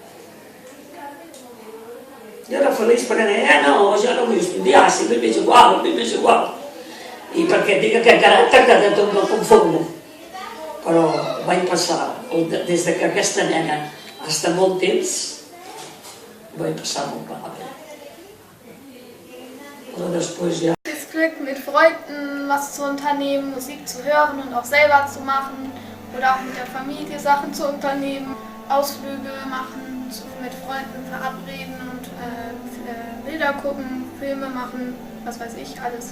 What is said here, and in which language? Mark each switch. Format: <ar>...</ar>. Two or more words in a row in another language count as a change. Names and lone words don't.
<ca>Jo era feliç perquè deia, no, jo no vull estudiar, si m'és igual. I perquè tinc aquest caràcter que de tot no confondo. Però vaig passar, des que aquesta nena fins a molt temps, vaig passar molt malament. Però després ja...</ca> <de>Das Glück, mit Freunden was zu unternehmen, Musik zu hören und auch selber zu machen oder auch mit der Familie Sachen zu unternehmen, Ausflüge machen, mit Freunden verabreden und Bilder gucken, Filme machen, was weiß ich, alles.</de>